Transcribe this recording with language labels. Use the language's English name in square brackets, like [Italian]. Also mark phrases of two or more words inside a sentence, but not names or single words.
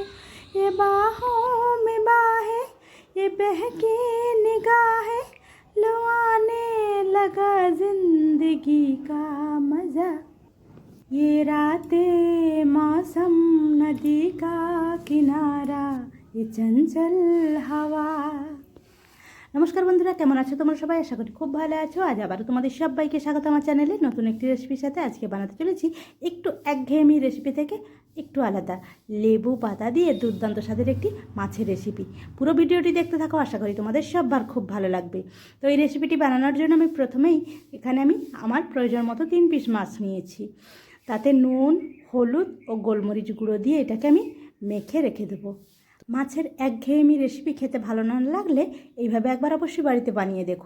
[Hindi] ये बाहों में बाहें, ये बहकी निगाहें, लो आने लगा जिंदगी का मज़ा। ये रातें मौसम, नदी का किनारा, ये चंचल हवा। [Bangla] নমস্কার বন্ধুরা, কেমন আছো তোমরা সবাই? আশা করি খুব ভালো আছো। আজ আবারো তোমাদের সবাইকে স্বাগত আমার চ্যানেলে নতুন একটি রেসিপির সাথে। আজকে বানাতে চলেছি একটু একঘেয়েমি রেসিপি থেকে একটু আলাদা, লেবু পাতা দিয়ে দুর্দান্ত স্বাদের একটি মাছের রেসিপি। পুরো ভিডিওটি দেখতে থাকো, আশা করি তোমাদের সবার খুব ভালো লাগবে। তো এই রেসিপিটি বানানোর জন্য আমি প্রথমেই এখানে আমি আমার প্রয়োজন মতো 3 পিস মাছ নিয়েছি। তাতে নুন, হলুদ আর গোলমরিচ गुঁড়ো দিয়ে এটাকে আমি মেখে রেখে দেবো। মাছের একঘেয়েমি রেসিপি খেতে ভালো না লাগলে এইভাবে একবার অবশ্যই বাড়িতে বানিয়ে দেখো।